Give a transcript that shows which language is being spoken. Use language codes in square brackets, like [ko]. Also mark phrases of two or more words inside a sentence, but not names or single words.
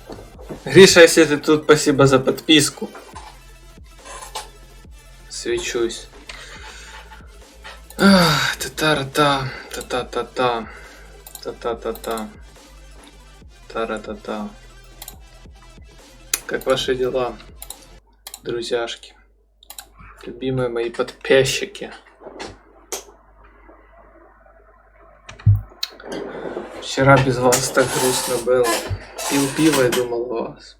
[ru] Гриша, если ты тут, спасибо за подписку. Свечусь. Та-та-та-та, та-та-та-та, та-та-та-та, та-ра-та-та. Как ваши дела, друзьяшки? Любимые мои подписчики. Вчера без вас так грустно было. Пил пиво и думал о вас.